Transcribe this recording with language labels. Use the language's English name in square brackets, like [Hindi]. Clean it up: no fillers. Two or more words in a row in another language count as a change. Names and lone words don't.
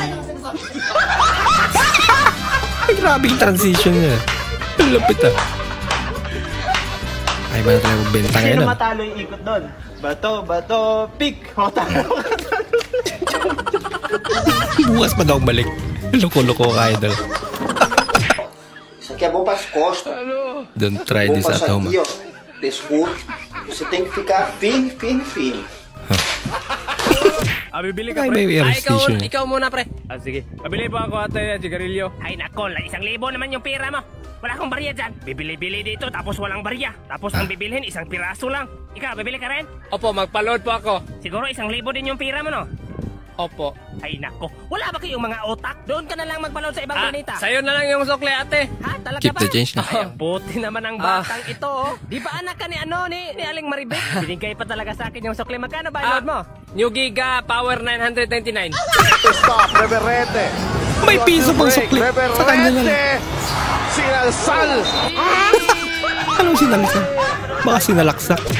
[Filipino] Ay, grabe yung transition niya. Ang lapit ah. Ay, ba na tayo magbenta ngayon? Sino matalo yung ikot doon? Bato, pick! O, talo. Bukas pa daw balik. Loko-loko ka idol. [Portuguese] Isso aqui é bom para as costas. [English] Don't try [Portuguese] Bom [English] this [Portuguese] para [English] at [Portuguese] isso [English] home. [Portuguese] aqui, ó. Pescoço. Você tem que ficar firme. [Filipino] Bibili ka, Ay, pre. may air station. Ikaw muna, pre. Sige. Pabili po ako ate sigarilyo. Ay nako, 1,000 naman yung pera mo. Wala akong barya dyan. Bibili-bili dito tapos walang barya. Tapos ang bibilhin, isang piraso lang. Ikaw, bibili ka rin? Opo, magpa-load po ako. Siguro 1,000 din yung pera mo, no? Opo. Ay nako, wala ba kayong mga otak? Doon ka na lang magpaload sa ibang planeta. Sa'yo na lang yung sukle, ate. Ha? Talaga [English] Keep [Filipino] ba? [English] the change na. [Filipino] Ay, ang puti naman ang batang ito, oh. Di ba anak ka ni ni Aling Maribek? Binigay pa talaga sa akin yung sukle. Magkano ba load mo? New Giga Power 999. [English] Stop, Reverete. [Filipino] May piso pang sukli. Sa kanya na lang. Sinalsal. Anong sinalsal? Baka sinalaksak.